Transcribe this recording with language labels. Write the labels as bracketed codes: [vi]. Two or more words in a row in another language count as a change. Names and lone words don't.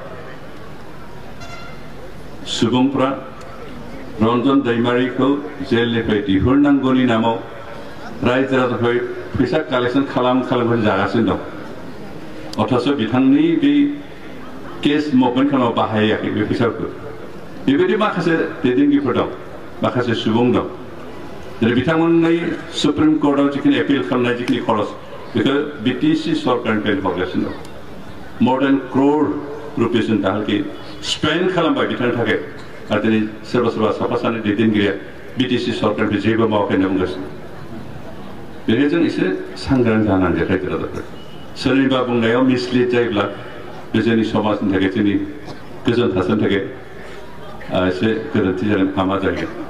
[brx] सुबुंफ्रा रन्जन दैमारिखौ जेलनिफ्राय दिहुननांगौनि नामाव रायजो राजानिफ्राय फैसा कालेक्सन खालाम जागासिनो दं अथच बिथांनि बे [en] case movement [brx] खालामनायाव बाहायाखै बे फैसाफोरखौ बेबायदि माखासे दैदेनगिरिफोर दं माखासे सुबुं दं जेरै बिथांमोननि सुप्रिम कर्टआव जिखिनि एपिल खालामनाय जिखिनि खरस बेखौ बिटिसि सरकारनिफ्राय हरगासिनो दं [en] more than crore rupees [brx] दाहालागै स्पेन्ड खालामबाय बिथांनि थाखाय आरो दिनै सोरबा सोरबा साफा सानै दैदेनगिरिया बिटिसि सरकारनिफ्राय जेबो मावाखै होनना बुंगासिनो बेनिखायनो जों एसे सांग्रां जानांगोन रायजो राजाफोर सोरनिबा बुंनायाव मिसलिड जायोब्ला बे जोंनि समाजनि थाखाय जोंनि गोजोन थासारिनि थाखाय एसे गोरोन्थि जानो हामा जागोन